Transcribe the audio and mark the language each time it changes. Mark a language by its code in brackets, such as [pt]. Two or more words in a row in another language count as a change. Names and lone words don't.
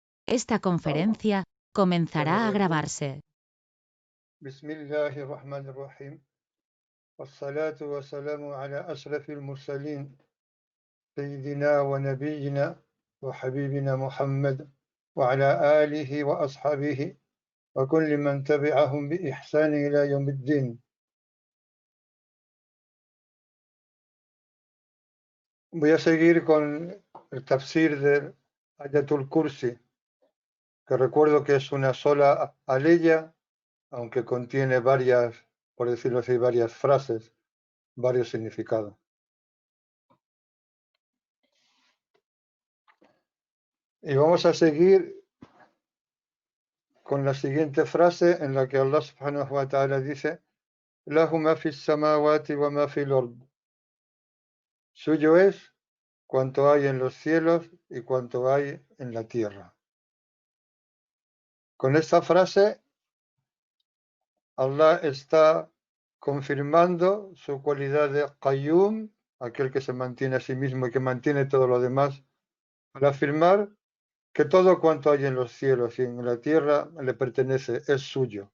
[es] Esta conferencia comenzará a grabarse. [ar] بسم الله الرحمن الرحيم والصلاة والسلام على أشرف المرسلين سيدنا ونبينا وحبيبنا محمد وعلى آله وأصحابه وكل من تبعهم بإحسان إلى يوم الدين. [es] Voy a seguir con el tafsir del Ayatul Kursi, que recuerdo que es una sola aleya, aunque contiene varias, por decirlo así, varias frases, varios significados. Y vamos a seguir con la siguiente frase en la que Allah [ar] سبحانه وتعالى [es] dice: [ar] له ما في السماوات وما في الأرض. [es] Suyo es cuanto hay en los cielos y cuanto hay en la tierra. Con esta frase Allah está confirmando su cualidad de Qayyum, aquel que se mantiene a sí mismo y que mantiene todo lo demás, al afirmar que todo cuanto hay en los cielos y en la tierra le pertenece, es suyo.